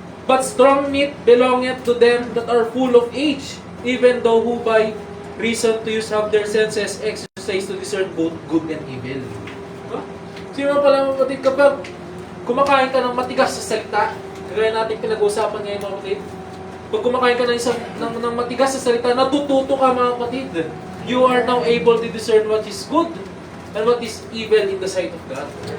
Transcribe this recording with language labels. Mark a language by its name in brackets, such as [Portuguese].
[English] But strong meat belongeth to them that are full of age, even though who by reason to use have their senses exercise to discern both good and evil. [Filipino] Diba? Sino pala mga kapatid, kapag kumakain ka ng matigas sa salita, kagaya natin pinag-uusapan ngayon mga kapatid, pag kumakain ka ng matigas sa salita, natututo ka mga kapatid. [English] You are now able to discern what is good and what is evil in the sight of God.